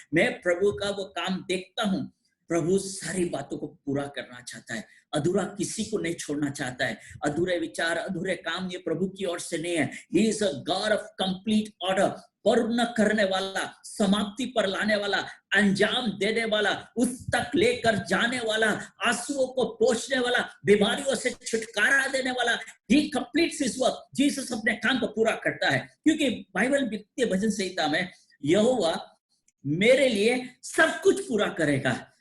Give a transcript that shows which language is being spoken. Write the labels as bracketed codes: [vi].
[hi] मैं प्रभु का वो काम देखता हूँ। प्रभु सारी बातों को पूरा करना चाहता है, अधूरा किसी को नहीं छोड़ना चाहता है। अधूरे विचार, अधूरे काम ये प्रभु की ओर से नहीं है। [en] He is a God of complete order. [hi] पूर्ण करने वाला, समाप्ति पर लाने वाला, अंजाम देने वाला, उस तक लेकर जाने वाला, आंसुओं को पोंछने वाला, बीमारियों से छुटकारा देने वाला। [en] He completes his work. [hi] Jesus अपने काम को पूरा करता है, क्योंकि बाइबल के भजन संहिता में यहोवा मेरे लिए सब कुछ पूरा करेगा।